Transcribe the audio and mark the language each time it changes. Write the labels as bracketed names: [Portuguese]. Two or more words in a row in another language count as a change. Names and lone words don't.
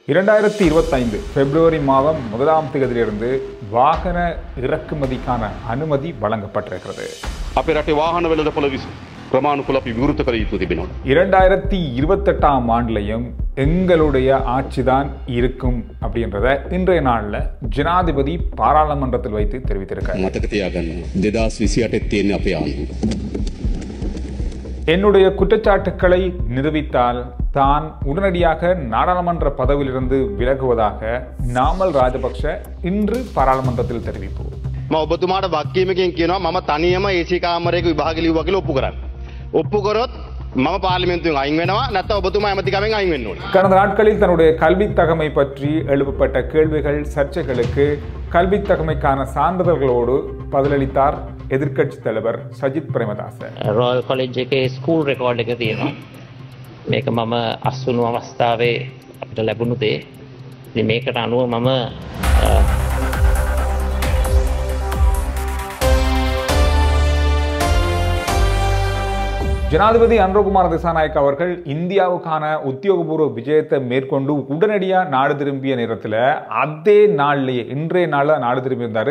[Tamil] 2025 பிப்ரவரி மாதம் 1ஆம் தேதியிலிருந்து வாகன இறக்குமதிக்கான அனுமதி வழங்கப்பட்டிருக்கிறது. [Sinhala] අපේ රටේ වාහන වෙළඳපොළ ක්‍රමානුකූලව අපි විවෘත කළ යුතු තිබෙනවා. [Tamil] 2028ஆம் ஆண்டுலையும் எங்களுடைய ஆட்சிதான் இருக்கும் அப்படின்றத இன்றைய நாள்ல ஜனாதிபதி பாராளுமன்றத்தில் வைத்து தெரிவித்திருக்கார். [Sinhala] මතක තියාගන්න 2028 තියෙන අපේ ආණ්ඩුව. [Tamil] என்னுடைய குற்றச்சாட்டுக்களை நிரூபித்தால் தான் உடனடியாக நாடாளுமன்ற பதவியிலிருந்து விலகுவதாக நாமல் ராஜபக்ஷ இன்று பாராளுமன்றத்தில் தெரிவிப்பு. [Sinhala] මම ඔබතුමාට වක්කීමකින් කියනවා මම තනියම AC කාමරයක විභාග ලියුවා කියලා ඔප්පු කරන්න. ඔප්පු කරොත් මම පාර්ලිමේන්තුවෙන් අයින් වෙනවා නැත්නම් ඔබතුමා ඇමතිකමෙන් අයින් වෙන්න ඕනේ. [Tamil] கடந்த நாட்களில் தன்னுடைய கல்வி தகமை பற்றி எழுப்பப்பட்ட கேள்விகள் சர்ச்சைகளுக்கு கல்வி தகமைக்கான சான்றிதழ்களோடு பதிலளித்தார் எதிர்க்கட்சித் தலைவர் சஜித் பிரேமதாச. [Sinhala] රොයල් කොලෙජ් එකේ [English] school record [Sinhala] එක තියෙනවා. මේක මම අස්වුණු අවස්ථාවේ අපිට ලැබුණු දේ. ඉතින් මේකට අනුව මම [Tamil] ஜனாதிபதி அனுரகுமார திசாநாயக்க அவர்கள் இந்தியாவுக்கான உத்தியோகபூர்வ விஜயத்தை மேற்கொண்டு உடனடியாக நாடு திரும்பிய நேரத்தில் அதே நாள்லேயே இன்றைய நாளில் நாடு திரும்பி இருந்தார்.